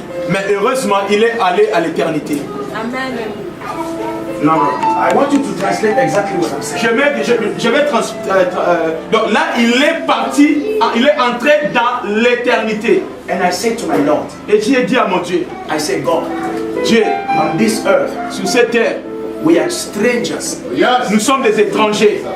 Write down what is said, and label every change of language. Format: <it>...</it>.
<fr>Mais heureusement, il est allé à l'éternité. Amen.</fr> <en>No, I want you to translate exactly what I'm saying.</en> <fr>Je vais donc là, il est parti, il est entré dans l'éternité.</fr> <en>And I said to my Lord,</en> <fr>Et j'ai dit à mon Dieu,</fr> <en>I said, God,</en> <fr>Dieu,</fr> <en>on this earth,</en> <fr>sur cette terre,</fr> <en>we are strangers</en> <fr>nous sommes des étrangers</fr>